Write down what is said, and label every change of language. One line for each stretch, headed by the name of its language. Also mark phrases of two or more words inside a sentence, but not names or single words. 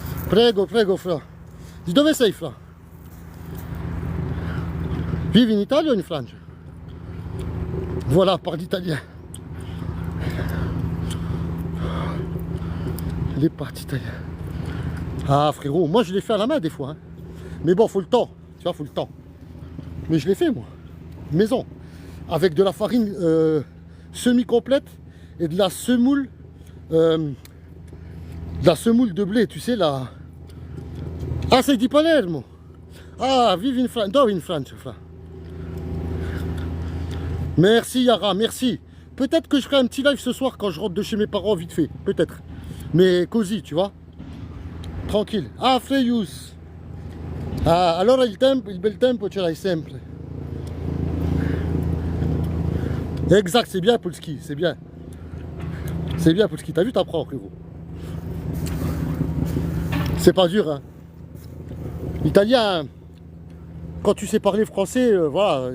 Italian: Prego, prego, Fra. Di dove sei, Fra? Vivi in Italia o in Francia?
French: Voilà, parle italien. Les parties italiennes. Ah, frérot, moi je l'ai fait à la main des fois. Hein. Mais bon, faut le temps. Tu vois, faut le temps. Mais je l'ai fait, moi. Maison. Avec de la farine semi-complète et de la semoule. De de blé, tu sais, là.
Italian: Ah, c'est di Palermo. Ah, vive in France. Dove in France, Fra.
French: Merci, Yara, merci. Peut-être que je ferai un petit live ce soir quand je rentre de chez mes parents, vite fait. Peut-être. Mais cosy, tu vois. Tranquille. Ah, Freyus.
Italian: Ah, allora il bel tempo ce l'hai sempre.
French: Exact, c'est bien, Polski, c'est bien. C'est bien, Polski. T'as vu, t'apprends, frérot. C'est pas dur, hein. Italien, quand tu sais parler français, voilà.